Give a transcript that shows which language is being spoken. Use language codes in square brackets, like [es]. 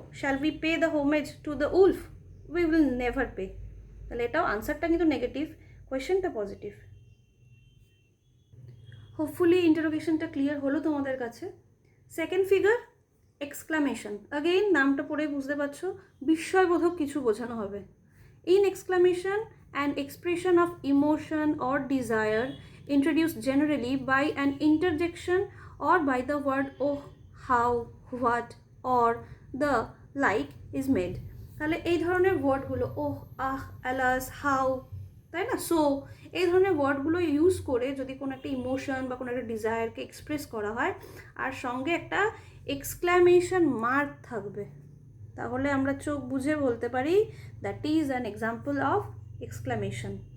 [en] Shall we pay the homage to the wolf? We will never pay. [bn] তাহলে এটাও আনসারটা কিন্তু নেগেটিভ, কোয়েশ্চেনটা পজিটিভ। হোপফুলি ইন্টারোগেশনটা ক্লিয়ার হলো তোমাদের কাছে। Second figure, exclamation. অ্যাগেইন নামটা পড়ে বুঝতে পারছো বিস্ময়বোধক কিছু বোঝানো হবে। [en] In exclamation an expression of emotion or desire introduced generally by an interjection or by the word oh, how, what or the like is made. [bn] তাহলে এই ধরনের ওয়ার্ডগুলো ওহ, আহ, অ্যালাস, হাউ, তাই না, সো, এই ধরনের ওয়ার্ডগুলো ইউজ করে যদি কোনো একটা ইমোশন বা কোনো একটা ডিজায়ারকে এক্সপ্রেস করা হয় আর সঙ্গে একটা এক্সক্লামেশন মার্ক থাকবে, তাহলে আমরা চোখ বুঝে বলতে পারি [en] That is an example of exclamation.